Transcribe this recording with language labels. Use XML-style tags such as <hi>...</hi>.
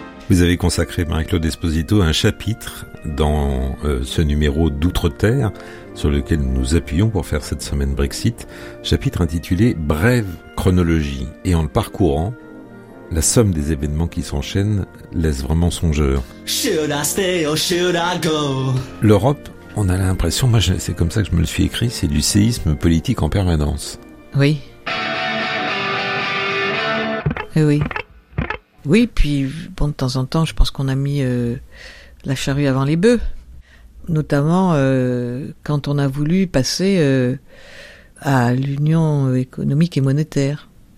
<fr>Vous avez consacré, Marie-Claude Esposito, un chapitre dans ce numéro d'Outre-Terre sur lequel nous nous appuyons pour faire cette semaine Brexit, chapitre intitulé « Brève chronologie ». Et en le parcourant, la somme des événements qui s'enchaînent laisse vraiment songeur.</fr> <en>Should I stay or should I go?</en> <fr>L'Europe, on a l'impression, moi c'est comme ça que je me le suis écrit, c'est du séisme politique en permanence. Oui. Et oui. Oui, puis bon, de temps en temps, je pense qu'on a mis la charrue avant les bœufs. Notamment quand on a voulu passer à l'union économique et monétaire.</fr>